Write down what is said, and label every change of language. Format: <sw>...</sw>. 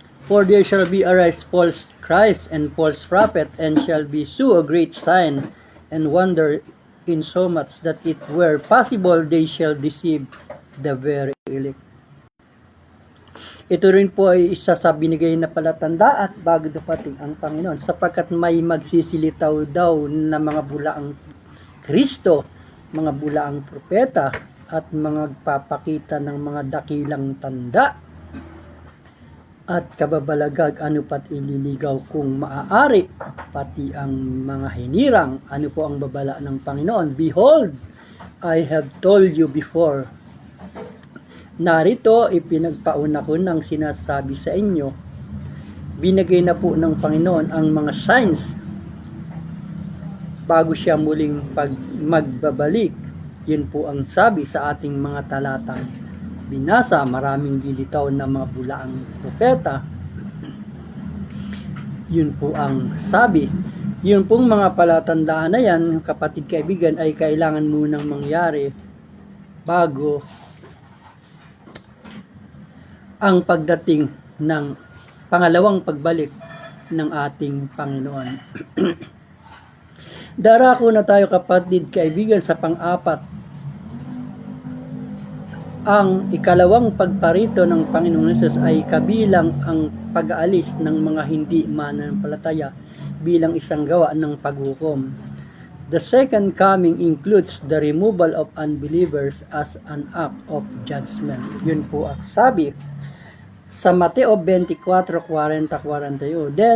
<en>For there shall be arise false Christ and false prophet, and shall be so a great sign and wonder, in so much that it were possible they shall deceive the very elect.</en> <tl>Ito rin po ay isa sa binigay na palatandaan bago dumating ang Panginoon, sapagkat may magsisilitaw daw na mga bulaang Kristo, mga bulaang propeta, at mga papakita ng mga dakilang tanda at kababalagag, ano pat ililigaw kung maaari, pati ang mga hinirang. Ano po ang babala ng Panginoon?</tl> <en>Behold, I have told you before.</en> <tl>Narito, ipinagpauna ko ng sinasabi sa inyo. Binigay na po ng Panginoon ang mga signs bago siya muling magbabalik. Yun po ang sabi sa ating mga talatang binasa. Maraming lilitaw na mga bulaang propeta. Yun po ang sabi. Yun pong mga palatandaan na yan, kapatid kaibigan, ay kailangan munang mangyari bago ang pagdating ng pangalawang pagbalik ng ating Panginoon. Darako na tayo, kapatid kaibigan, sa pang-apat. Ang ikalawang pagparito ng Panginoon Jesus ay kabilang ang pag-aalis ng mga hindi mananampalataya bilang isang gawa ng paghukom.</tl> <en>The second coming includes the removal of unbelievers as an act of judgment.</en> <tl>Yun po ang sabi sa Mateo 24:40-41.</tl>